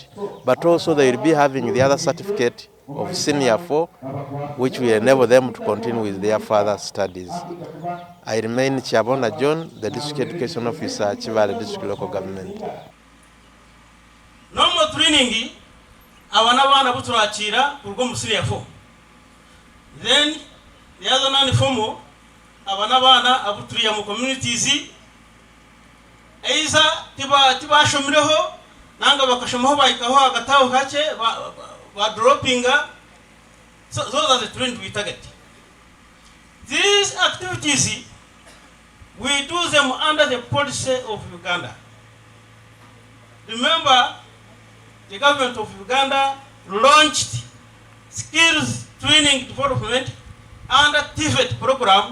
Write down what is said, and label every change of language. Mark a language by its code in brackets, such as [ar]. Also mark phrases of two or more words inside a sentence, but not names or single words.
[en] But also they will be having the other certificate of Senior 4, which will enable them to continue with their further studies. I remain Chabona John, the District Education Officer, Kibaale District Local Government. No more training, [nyo] abana buturakira kurwo mu Senior 4. [en] Then the other non-formal, [nyo] abana abuturiya mu communities, eiza tiba shomireho nanga bakashomaho bayikaho agataho kake ba droppinga. [en] So those are the trends we target. These activities, we do them under the policy of Uganda. Remember, the government of Uganda launched skills training development under TVET program.